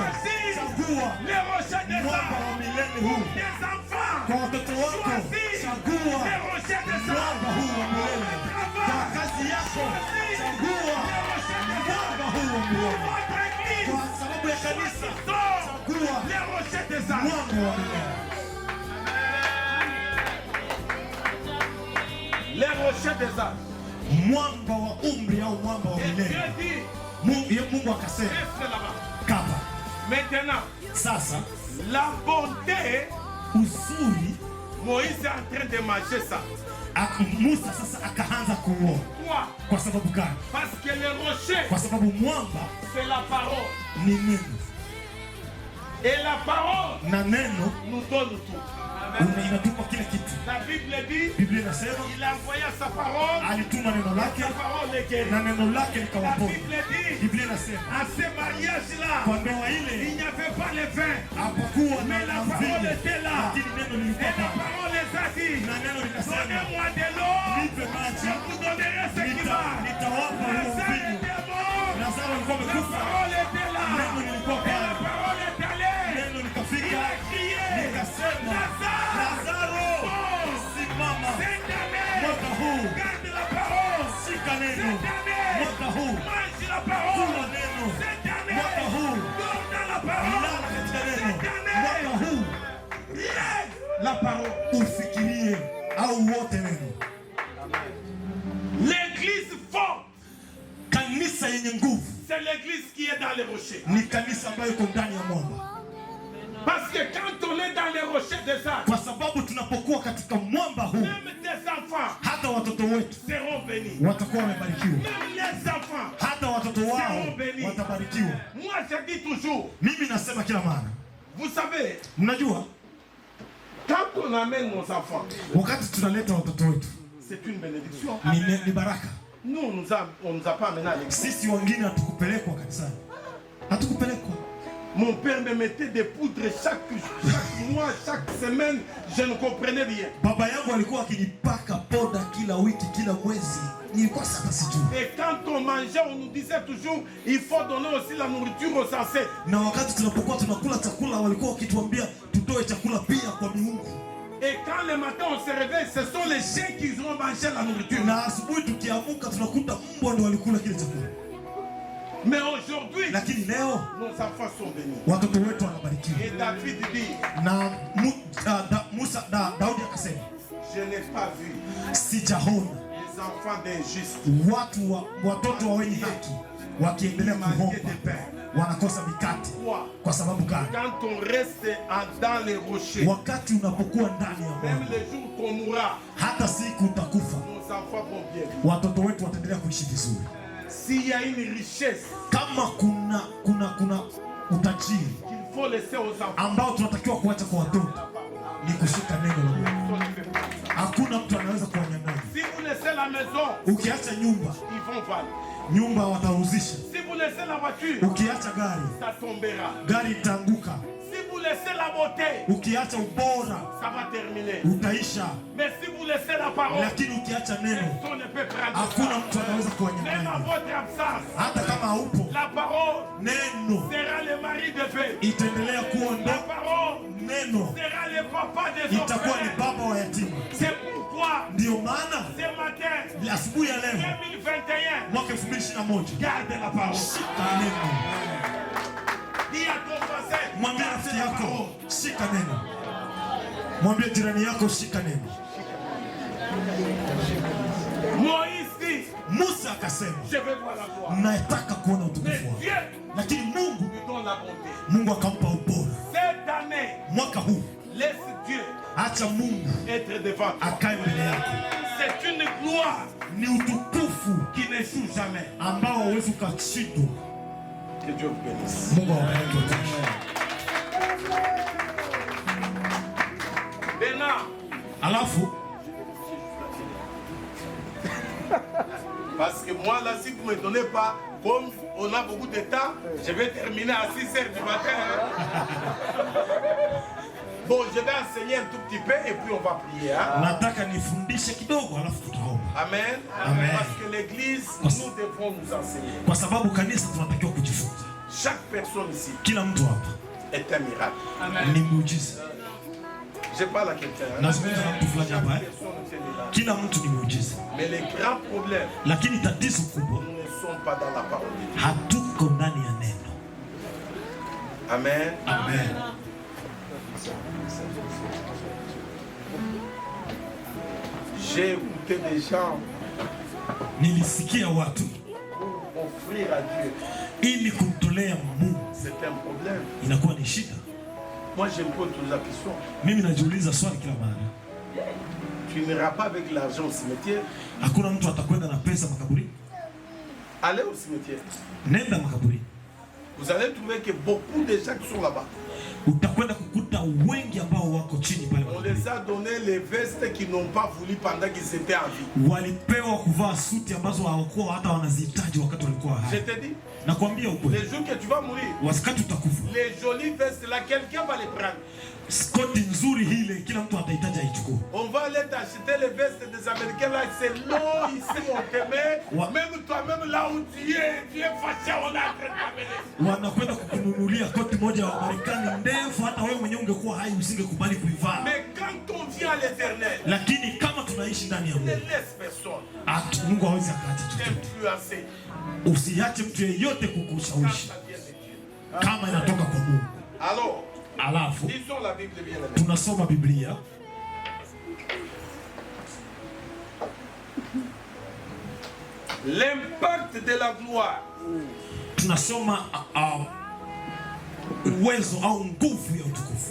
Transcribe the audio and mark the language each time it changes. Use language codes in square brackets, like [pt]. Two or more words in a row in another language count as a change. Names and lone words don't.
[sw] Chagua mwamba wa milele huu kwa watoto wako. Chagua mwamba huu wa milele kwa kazi yako. Chagua mwamba huu wa milele kwa sababu ya kanisa. Chagua mwamba wa milele. [fr] Les rochers des âges. [sw] Mwamba wa umri au mwamba wa milele. Mungu akasema kama [fr] maintenant, [sw] sasa [fr] la bonté, [sw] uzuri, [fr] Moïse est en train de manger ça. [sw] Musa sasa akaanza kuoa. Kwa sababu gani? [fr] Parce que le rocher, [sw] kwa sababu mwamba [fr] c'est la parole. [sw] Ni neno. [fr] Et la parole [sw] na neno [fr] nous donne tout. [sw] Inatupa kila kitu. [fr] La Bible dit, [sw] Biblia inasema [fr] il a envoyé sa parole, [sw] alituma neno lake, [fr] sa parole est guérie. [sw] na neno lake [fr] La [sw] likawaponya. [fr] Bible dit, [sw] Biblia inasema [fr] à ce mariage-là, [sw] kwa ndoa ile [fr] il n'y avait pas le vin, [sw] hapakuwa [fr] mais la parole était là. [sw] lakini neno [fr] Et [sw] lilikuwa [fr] la [sw] pale. [fr] parole les a dit, [sw] Na neno linasema [fr] donnez-moi de l'eau, [sw] nipe maji, [fr] je vous donnerai ce qui va. [sw] nitawapa huo [fr] Lazare [sw] mvinyo. [fr] était mort, [sw] Lazaro alikuwa [fr] la [sw] amekufa. [fr] parole était là. [sw] Neno lilikuwa [fr] Et la [sw] pale. [fr] parole est allée. [sw] Neno likafika. [fr] Il a crié, [sw] Nikasema, Lazaro, simama. [fr] cette année, [sw] Mwaka huu [fr] garde la parole. [sw] shika neno. [fr] Cette année, [sw] Mwaka huu [fr] mange la [sw] kula [fr] parole. [sw] neno. [fr] Cette année, [sw] Mwaka huu [fr] dors dans la parole. [sw] lala katika neno. [fr] Cette année, [sw] Mwaka huu [fr] lève la parole. [sw] ufikirie au wote neno. [fr] L'église forte, [sw] Kanisa yenye nguvu [fr] c'est l'église qui est dans les rochers. [sw] ni kanisa ambayo iko ndani ya mwamba. [fr] Parce que quand on est dans les rochers des âges, [sw] Kwa sababu tunapokuwa katika mwamba huu, [fr] même tes enfants [sw] hata watoto wetu [fr] seront bénis. [sw] watakuwa wamebarikiwa. [fr] Même les enfants. [sw] Hata watoto wao watabarikiwa. [fr] Moi, je dis toujours, [sw] Mimi nasema kila mara, [fr] vous savez, [sw] mnajua [fr] quand on amène nos enfants, [sw] wakati tunaleta watoto wetu [fr] c'est une bénédiction. [sw] ni baraka. [fr] Nous, on nous a pas amené à l'église. [sw] Sisi wengine hatukupelekwa kanisani, hatukupelekwa. [fr] Mon père me mettait des poudres chaque mois, chaque semaine. Je ne comprenais rien. [sw] Baba yangu alikuwa akinipaka poda kila wiki, kila mwezi. Nilikuwa sasa sijui. [fr] Et quand on mangeait, on nous disait toujours, il faut donner aussi la nourriture aux ancêtres. [sw] Na wakati tunapokuwa tunakula chakula, walikuwa wakituambia tutoe chakula pia kwa miungu. [fr] Et quand le matin on se réveille, ce sont les chiens qui ont mangé la nourriture. [sw] Na asubuhi tukiamuka tunakuta mbwa ndio walikula kile chakula. [fr] Mais aujourd'hui, [sw] Lakini leo [fr] nos enfants sont bénis. [sw] watoto wetu wanabarikiwa. [fr] Et David dit, [sw] Na Daudi akasema, [fr] Je n'ai pas vu [sw] sijaona [fr] les enfants d'injuste [sw] watoto wa wenye haki wakiendelea kuomba wanakosa mikate. Kwa sababu gani? [fr] Quand on reste dans les rochers, [sw] wakati unapokuwa ndani ya [fr] même [sw] Bwana, [fr] les jours qu'on mourra, [sw] hata siku utakufa, [fr] nos enfants vont bien. [sw] watoto wetu wataendelea kuishi vizuri. [fr] S'il y a une richesse [sw] Kama kuna utajiri [fr] qu'il faut laisser aux enfants, [sw] ambao tunatakiwa kuacha kwa watoto, ni kushika neno la Mungu. Hakuna mtu anaweza kuwanyang'anya. [fr] si vous laissez la maison, [sw] Ukiacha nyumba, [fr] ils vont vendre. [sw] nyumba watauzisha. [fr] Si vous laissez la voiture, [sw] Ukiacha gari, [fr] ça tombera. [sw] gari itaanguka. [fr] Si vous laissez la beauté, [sw] Ukiacha ubora, [fr] ça va terminer. [sw] utaisha. [fr] Mais si vous laissez la parole, [sw] Lakini ukiacha neno, [fr] personne ne peut prendre [sw] hakuna [fr] ça. [sw] mtu anaweza [fr] Même à [sw] kuwanyang'anya. [fr] votre absence, [sw] Hata kama haupo, [fr] la parole [sw] neno [fr] sera le mari de paix. [sw] itaendelea kuwa [fr] La [sw] ndo. [fr] parole [sw] Neno [fr] sera le papa des [sw] itakuwa ni [fr] orphelins. [sw] baba wa yatima. [fr] C'est pourquoi [sw] Ndiyo maana [fr] ce matin, asubuhi ya leo 2021, [sw] mwaka 2021, [fr] garde la parole. [sw] shika neno. [fr] Dis à ton voisin, [sw] Mwambie rafiki yako shika neno. Mwambie jirani yako shika neno. [fr] Moïse dit, [sw] Musa akasema, [fr] je vais voir la gloire. [sw] nataka kuona [fr] Mais [sw] utukufu wako. [fr] Dieu [sw] Lakini Mungu [fr] lui donne la bonté. [sw] Mungu akampa ubora. [fr] Cette année, [sw] Mwaka huu [fr] laisse Dieu [sw] acha Mungu [fr] être devant toi. [sw] akae mbele yako. [fr] C'est une gloire [sw] Ni utukufu [fr] qui n'échoue jamais. [sw] ambao hauwezi ukashindwa. [fr] Que Dieu vous bénisse. [sw] Mungu awabariki wote. [fr] Maintenant, [sw] Alafu [fr] parce que moi là, si vous ne me donnez pas, comme on a beaucoup de temps, je vais terminer à 6 h du matin. Bon, je vais enseigner un tout petit peu et puis on va prier. Hein? [sw] nataka nifundishe kidogo alafu tutaomba. [fr] Amen. [sw] Amen. [fr] Parce que l'église, nous devons nous enseigner. [sw] Kwa sababu kanisa tunatakiwa kujifunza. [fr] Chaque personne ici [sw] Kila mtu hapa [fr] est un miracle. [sw] ni muujiza. [fr] Je parle à quelqu'un. Hein? [sw] Nazungumza na mtu fulani hapa. [fr] Personne est un miracle. [sw] Kila mtu ni muujiza. [fr] Mais les grands problèmes, [sw] Lakini tatizo kubwa, [fr] nous ne sommes pas dans la parole de Dieu. [sw] hatuko ndani ya neno. [fr] Amen. [sw] Amen. [fr] J'ai écouté des gens [sw] Nilisikia watu [fr] offrir à Dieu. [sw] ili kumtolea Mungu [fr] C'est un problème. [sw] inakuwa ni shida. [fr] Moi, je me pose toujours la question. [sw] Mimi najiuliza swali kila mara. [fr] Tu n'iras pas avec l'argent au cimetière. [sw] Hakuna mtu atakwenda na pesa makaburini. [fr] Allez au cimetière. [sw] Nenda makaburini. [fr] Vous allez trouver que beaucoup de gens qui sont là-bas, [sw] Utakwenda kukuta wengi ambao wako chini pale [fr] on [sw] makaburini. [fr] les a donné les vestes qu'ils n'ont pas voulu pendant qu'ils étaient en vie. [sw] Walipewa kuvaa suti ambazo hawakuwa hata wanazihitaji wakati walikuwa [fr] Je [sw] hai. [fr] te dis, [sw] Nakwambia ukweli. [fr] les jours que tu vas mourir, [sw] Wakati utakufa, [fr] les jolies vestes là, quelqu'un va les prendre. [sw] skoti nzuri hile kila mtu atahitaji aichukue. [fr] On va aller t'acheter les vestes des Américains là, c'est long ici, on te met. Ouais. Même toi-même là où tu es fâché, on a en train de t'amener. [sw] Wanakwenda kukununulia koti moja wa Marekani ndefu, hata wewe mwenyewe ungekuwa hai usingekubali kuivaa. [fr] Mais quand on vient à l'éternel, [sw] Lakini kama tunaishi ndani ya [fr] ne [sw] Mungu, [fr] laisse personne [sw] Mungu hawezi akaacha chochote. [fr] t'influencer. [sw] Usiache mtu yeyote [fr] Quand [sw] kukushawishi [fr] ça vient de Dieu. [sw] kama inatoka kwa Mungu. [fr] Alors, [sw] Alafu [fr] lisons la Bible bien aimée. [sw] tunasoma Biblia, [fr] L'impact de la gloire. [sw] tunasoma uwezo au nguvu ya utukufu.